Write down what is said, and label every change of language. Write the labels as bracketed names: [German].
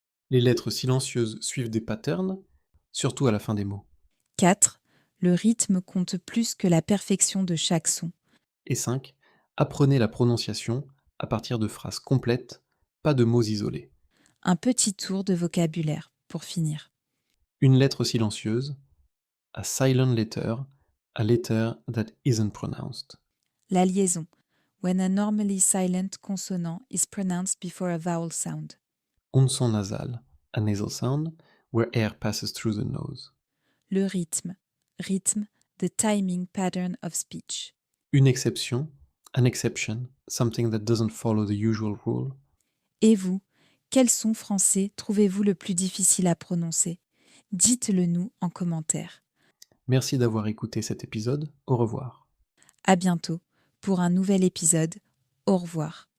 [French] Les lettres silencieuses suivent des patterns, surtout à la fin des mots. 4. Le rythme compte plus que la perfection de chaque son. Et 5. Apprenez la prononciation à partir de phrases complètes, pas de mots isolés. Un petit tour de vocabulaire pour finir. Une lettre silencieuse, [English] a silent letter, a letter that isn't pronounced. [French] La liaison. [English] When a normally silent consonant is pronounced before a vowel sound. [French] On son nasal, [English] a nasal sound, where air passes through the nose. [French] Le rythme. [English] Rythme, the timing pattern of speech. [French] Une exception, [English] an exception, something that doesn't follow the usual rule. [French] Et vous, quel son français trouvez-vous le plus difficile à prononcer? Dites-le nous en commentaire. Merci d'avoir écouté cet épisode. Au revoir. À bientôt pour un nouvel épisode. Au revoir.